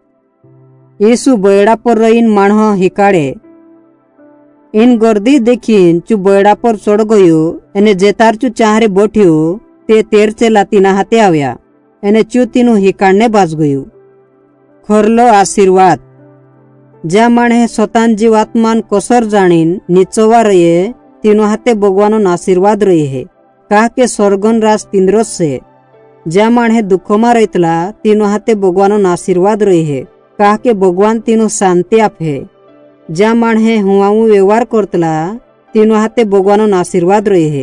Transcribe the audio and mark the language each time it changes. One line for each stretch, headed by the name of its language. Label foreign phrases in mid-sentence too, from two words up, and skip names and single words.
Bhili: ईसु बैड़ा पर रहीन माणह हिकाड़े। इन गर्दी देखीन चु बैड़ा पर चढ़ गयो। एने जेतार चु चाहरे बैठ्यो ते तेर चेला तीना हाथे आव्या। एने चु तीनु हिकाड़ने बाज गयो। खरलो आशीर्वाद। ज्या माणहे स्वतान जीवात्मान कसर जाणीन निचोवा रहे तीनो हाथे भगवान आशीर्वाद रहे है। कहा के स्वर्गन राज तिंद्रोस से। ज्या माणहे दुखोमा रहतला तीनो हाथे भगवान आशीर्वाद रहे है। कहा के भगवान तीनो शांति आपे। ज्या माणहे हुआऊ व्यवहार करतला तीनो हाथे भगवान आशीर्वाद रहे है।